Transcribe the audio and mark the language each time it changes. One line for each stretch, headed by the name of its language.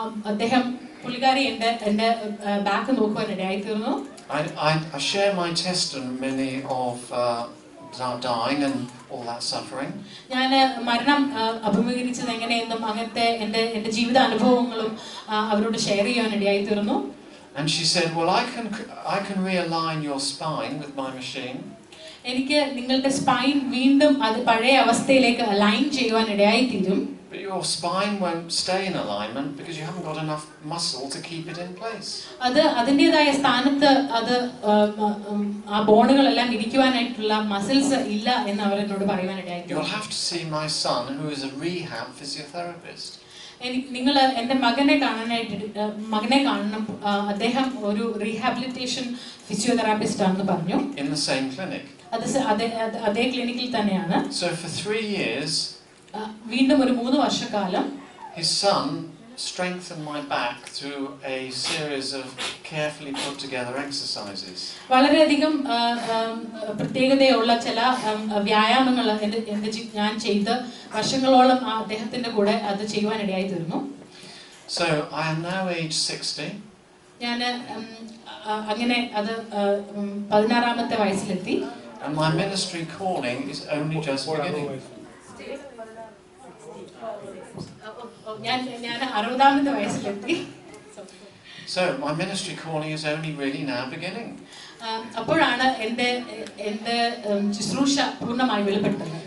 Malayalam: അദ്ദേഹം പുള്ളിക്കാരി എൻ്റെ ബാക്ക് നോക്കുവാൻ ഇടയായി തീർന്നു.
English: I share my testimony of dying and all that suffering.
Malayalam: ഞാൻ മരണം അഭിമുഖീകരിച്ചത് എങ്ങനെയെന്നും അങ്ങനത്തെ എൻ്റെ ജീവിത അനുഭവങ്ങളും അവരോട് ഷെയർ ചെയ്യാൻ ഇടയായി തീർന്നു.
English: And she said, well, I can realign your spine with my machine.
Malayalam: എനിക്ക് നിങ്ങളുടെ സ്പൈൻ വീണ്ടും അത് പഴയ അവസ്ഥയിലേക്ക് അലൈൻ ചെയ്യുവാൻ ഇടയായി തീരും.
English: But your spine won't stay in alignment because you haven't got enough muscle to keep it in place.
Malayalam: അത് അതിൻ്റെതായ സ്ഥാനത്ത് അത് ആ ബോണുകളെല്ലാം ഇരിക്കുവാനായിട്ടുള്ള മസിൽസ് ഇല്ല എന്ന് അവർ എന്നോട് പറയുവാനിടയായി.
English: You'll have to see my son, who is a rehab physiotherapist.
Malayalam: നിങ്ങൾ എൻ്റെ മകനെ കാണണം. അദ്ദേഹം ഒരു റീഹാബിലിറ്റേഷൻ ഫിസിയോതെറാപ്പിസ്റ്റ് ആണെന്ന് പറഞ്ഞു.
English: In the same clinic.
Malayalam: അതേ ക്ലിനിക്കിൽ തന്നെയാണ്.
English: So for 3 years,
Malayalam: വീണ്ടും ഒരു 3 വർഷക്കാലം
English: his son strengthened my back through a series of carefully put together exercises.
Malayalam: വളരെയധികം പ്രത്യേകതയുള്ള ചില വ്യായാമങ്ങൾ ഞാൻ ചെയ്ത് വർഷങ്ങളോളം അദ്ദേഹത്തിന്റെ കൂടെ അത് ചെയ്യുവാനിടയായി തീർന്നു.
English: So I am now age 60.
Malayalam: ഞാൻ അങ്ങനെ അത് 16-ാമത്തെ വയസ്സിലെത്തി.
English: And my ministry calling is only just beginning.
Malayalam: ഞാൻ 60-ാമത്തെ വയസ്സിലെത്തി.
English: So my ministry calling is only really now beginning.
Malayalam: അപ്പോഴാണ് എൻ്റെ ശുശ്രൂഷ പൂർണ്ണമായി വെളിപ്പെട്ടത്.